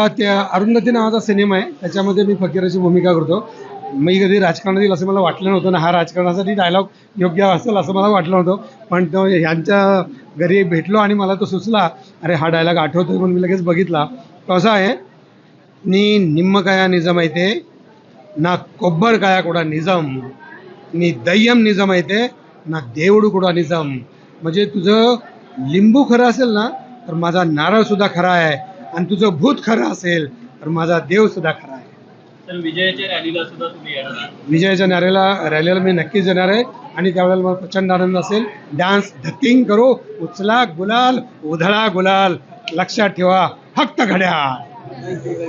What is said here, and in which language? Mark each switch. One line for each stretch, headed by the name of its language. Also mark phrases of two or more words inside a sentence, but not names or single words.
Marathi: त्या अरुंधती नावाचा सिनेमा आहे, त्याच्यामध्ये मी फकीराची भूमिका करतो। मी कधी राजकारणात येईल असं मला वाटलं नव्हतं ना, हा राजकारणासाठी डायलॉग योग्य असेल असं मला वाटलं नव्हतं, पण तो ह्यांच्या घरी भेटलो आणि मला तो सुचला, अरे हा डायलॉग आठवतोय म्हणून मी लगेच बघितला। तो असा आहे,
Telugu: నీ నిమ్మకాయ నిజం అయితే నా కొబ్బరికాయ కూడా నిజం, నీ దయ్యం నిజం అయితే నా దేవుడు కూడా निजम।
Marathi: म्हणजे तुझं लिंबू खरं असेल ना तर माझा नारळ सुद्धा खरा आहे, आणि तुझं भूत खरं असेल तर माझा देव सुद्धा खरा आहे। तर विजयाच्या रॅलीला सुद्धा तुम्ही येणार? विजयाच्या रॅलीला मी नक्कीच येणार आहे, आणि त्यावेळेला मला प्रचंड आनंद असेल।
Hindi: डान्स धकिंग करो,
Marathi: उचला गुलाल, उधळा गुलाल, लक्षात ठेवा फक्त घड्याळ।